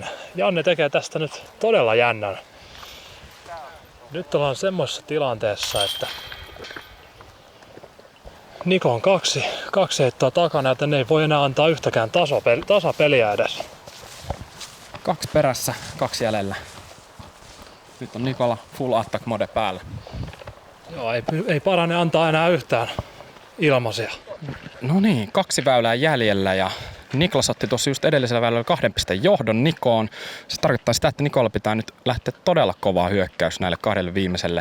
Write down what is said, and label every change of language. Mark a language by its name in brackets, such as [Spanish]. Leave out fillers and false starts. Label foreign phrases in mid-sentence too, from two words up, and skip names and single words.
[Finnish] Janne tekee tästä nyt todella jännän. Nyt ollaan semmoisessa tilanteessa, että Niko on kaksi heittoa takana, joten ei voi enää antaa yhtäkään tasapeliä edes. 2 perässä, 2 jäljellä. Nyt on Nikola [English] full attack mode [Finnish] päällä. Joo, ei parane antaa enää yhtään ilmaisia. No niin, 2 väylää jäljellä ja Niklas otti tuossa just edellisellä väylällä 2 pisteen johdon Nikoon. Se tarkoittaa sitä, että Nikola pitää nyt lähteä todella kovaa hyökkäys näille 2 viimeiselle.